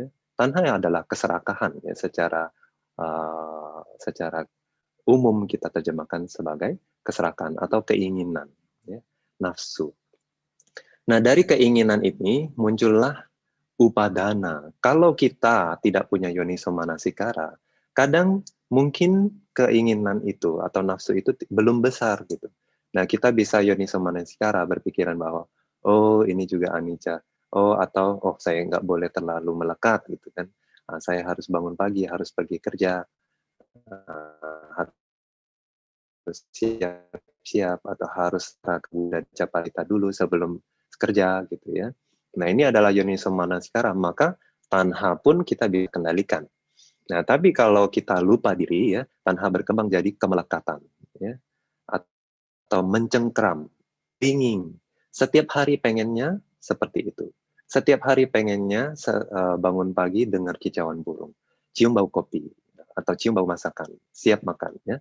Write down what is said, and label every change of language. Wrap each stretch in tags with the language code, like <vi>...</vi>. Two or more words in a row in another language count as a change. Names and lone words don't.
<id>Tanha adalah keserakahan, ya, secara umum kita terjemahkan sebagai keserakahan atau keinginan, ya, nafsu. Nah, dari keinginan ini muncullah upadana. Kalau kita tidak punya</id> <pi>yoniso manasikara,</pi> <id>kadang mungkin keinginan itu atau nafsu itu belum besar gitu. Nah, kita bisa</id> <pi>yoniso manasikara</pi> <id>berpikiran bahwa oh, ini juga anicca. Oh, atau oh, saya nggak boleh terlalu melekat gitu kan. Saya harus bangun pagi, harus pergi kerja, harus siap-siap atau harus dan capalita dulu sebelum kerja gitu ya. Nah, ini adalah</id> <pi>yoniso manasikara,</pi> <id>maka tanha pun kita bisa kendalikan. Nah, tapi kalau kita lupa diri ya, tanha berkembang jadi kemelekatan ya, atau mencengkram, pingin. Setiap hari pengennya seperti itu. Setiap hari pengennya bangun pagi dengar kicauan burung, cium bau kopi atau cium bau masakan, siap makan ya.</id>